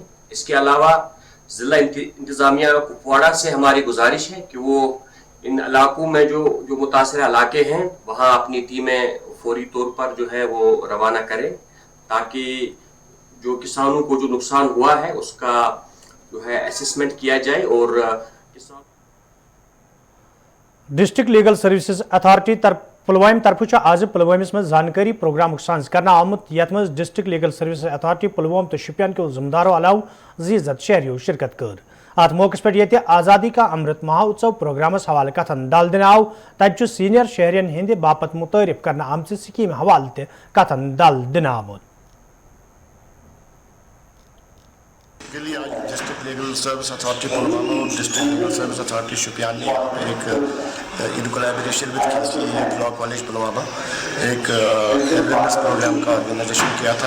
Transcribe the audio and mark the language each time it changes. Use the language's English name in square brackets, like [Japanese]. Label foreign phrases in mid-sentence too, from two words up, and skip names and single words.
[Hindi] इसके अलावा जिला इंतजामिया कुपवाड़ा से हमारी गुजारिश है कि वो इन इलाकों में जो मुतासर इलाके हैं वहाँ अपनी टीमें फौरी तौर पर जो है वो रवाना करें ताकि जो किसानों को जो नुकसान हुआ है उसका जो है असेसमेंट किया जाए। और [Kashmiri] डिस्ट्रिक्ट लीगल सर्विसेज अथॉरिटी पुलवाम तरफ आज पुलवामिस में जानकारी प्रोग्राम साज करना आमुत यथ मज डिस्ट्रिक्ट लीगल सर्विस अथॉरिटी पुलवाम तो शुपियान के जिम्मेदारों अलाव जीजत शहरियों शिरकत कर। अत मौके पे ये आज़ादी का अमृत महोत्सव प्रोग्रामस हवाले कथन डाल दिन आव तब सीनियर शहरियन हंद बापत मुतारिफ करना आमच स्कीम हवाले कथन डाल दिन आमुत। [Hindi] के लिए आज डिस्ट्रिक्ट लीगल सर्विस अथॉरिटी पुलवामा और डिस्ट्रिक्ट लीगल सर्विस अथॉरिटी शुपियान ने यहाँ पर एक [English] in collaboration with [Hindi] KC लॉ कॉलेज पुलवामा एक [English] awareness program [Hindi] का ऑर्गेनाइजेशन किया था।